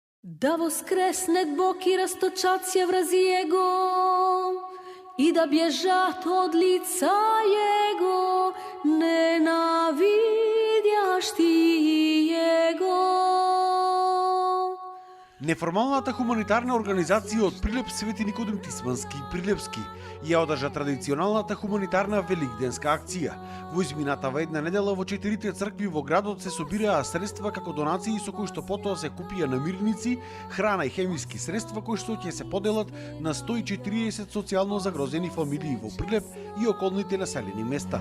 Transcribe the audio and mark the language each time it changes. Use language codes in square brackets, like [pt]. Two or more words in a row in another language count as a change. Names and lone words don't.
[cu] Da voskresnet Bog i rastočat se vrazi Jego i da bježat od lica Jego, nenavidjaš ti Jego. [mk] Неформалната хуманитарна организација од Прилеп Свети Никодим Тисмански Прилепски ја одржа традиционалната хуманитарна великденска акција. Во изминатава една недела во 4 цркви во градот се собираа средства како донации со кои што потоа се купија намирници, храна и хемиски средства кои што ќе се поделат на 140 социјално загрозени фамилии во Прилеп и околните населени места.